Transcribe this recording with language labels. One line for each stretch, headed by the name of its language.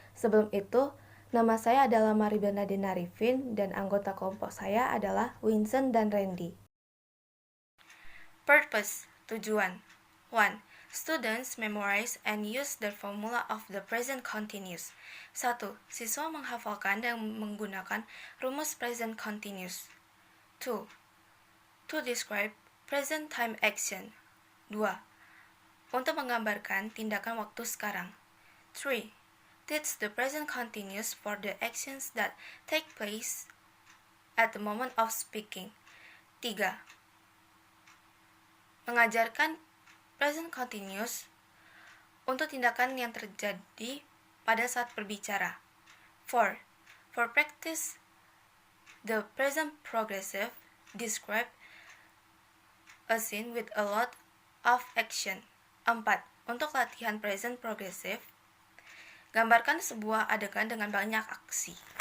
Indonesian: Sebelum itu, nama saya adalah Maribel Nadine Arifin dan anggota kelompok saya adalah Vincent dan Randy.
English: Purpose, tujuan. 1. Students memorize and use the formula of the present continuous. 1.
Indonesian: Siswa menghafalkan dan menggunakan rumus present continuous. 2.
English: To describe present time action. 2.
Indonesian: Untuk menggambarkan tindakan waktu sekarang. 3.
English: Teach the present continuous for the actions that take place at the moment of speaking. 3.
Indonesian: Mengajarkan present continuous untuk tindakan yang terjadi pada saat berbicara. 4.
English: For practice, the present progressive describe a scene with a lot of action.
Indonesian: 4. Untuk latihan present progressive, gambarkan sebuah adegan dengan banyak aksi.